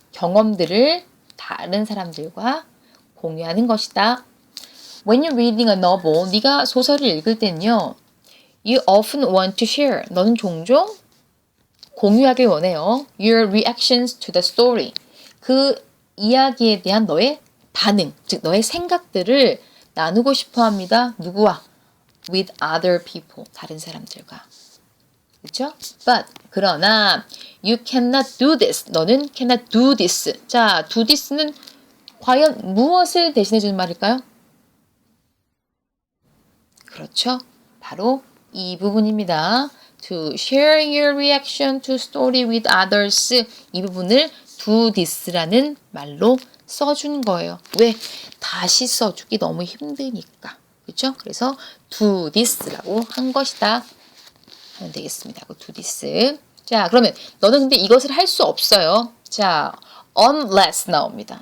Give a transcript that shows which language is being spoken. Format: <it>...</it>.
<ko>경험들을 다른 사람들과 공유하는 것이다.</ko> <en>When you're reading a novel,</en> <ko>네가 소설을 읽을 때는요.</ko> <en>You often want to share.</en> <ko>너는 종종 공유하길 원해요.</ko> <en>Your reactions to the story.</en> <ko>그 이야기에 대한 너의 반응, 즉 너의 생각들을 나누고 싶어 합니다. 누구와?</ko> <en>With other people.</en> <ko>다른 사람들과. 그렇죠?</ko> <en>But</en> <ko>그러나</ko> <en>you cannot do this.</en> <ko>너는</ko> <en>cannot do this.</en> <ko>자, do this는 과연 무엇을 대신해 주는 말일까요? 그렇죠? 바로 이 부분입니다.</ko> <en>To share your reaction to story with others.</en> <ko>이 부분을 do this라는 말로 써준 거예요. 왜? 다시 써주기 너무 힘드니까. 그렇죠? 그래서 do this라고 한 것이다. 하면 되겠습니다. do this. 자, 그러면 너는 근데 이것을 할 수 없어요. 자, unless 나옵니다.</ko>